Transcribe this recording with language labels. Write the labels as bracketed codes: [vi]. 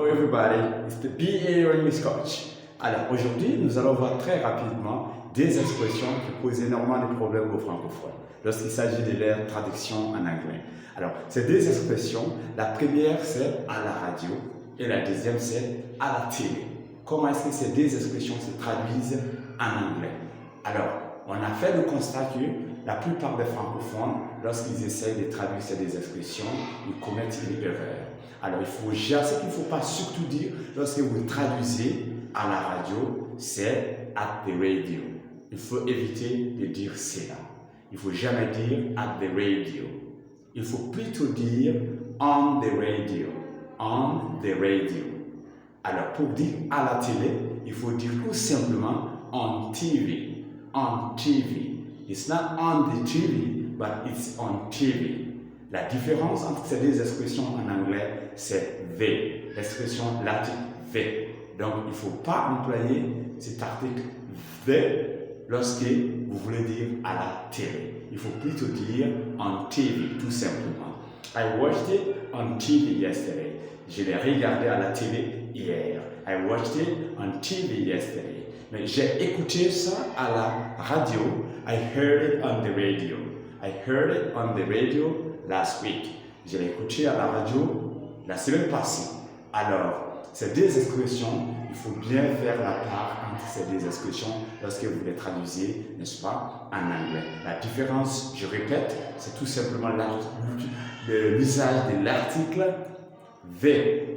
[en] everybody, it's the BA English Coach. [fr] Alors aujourd'hui, nous allons voir très rapidement des expressions qui posent énormément de problèmes aux francophones lorsqu'il s'agit de leur traduction en anglais. Alors, ces deux expressions, la première c'est à la radio et la deuxième c'est à la télé. Comment est-ce que ces deux expressions se traduisent en anglais? Alors, on a fait le constat que la plupart des francophones, lorsqu'ils essayent de traduire ces deux expressions, ils commettent une erreur. Alors, ce qu'il ne faut pas surtout dire lorsque vous traduisez à la radio, c'est [en] at the radio. [fr] Il faut éviter de dire cela. Il ne faut jamais dire [en] at the radio. [fr] Il faut plutôt dire [en] on the radio. On the radio. [fr] Alors, pour dire à la télé, il faut dire tout simplement [en] on TV. On TV. It's not on the TV, but it's on TV. [fr] La différence entre ces deux expressions en anglais, c'est the. L'expression l'article the. Donc, il ne faut pas employer cet article the lorsque vous voulez dire à la télé. Il faut plutôt dire [en] on TV, [fr] tout simplement. [en] I watched it on TV yesterday. [fr] Je l'ai regardé à la télé hier. [en] I watched it on TV yesterday. [fr] Mais j'ai écouté ça à la radio. [en] I heard it on the radio. I heard it on the radio last week. [fr] Je l'ai écouté à la radio la semaine passée. Alors, ces deux expressions, il faut bien faire la part entre ces deux expressions lorsque vous les traduisez, n'est-ce pas, en anglais. La différence, je répète, c'est tout simplement l'usage de l'article the.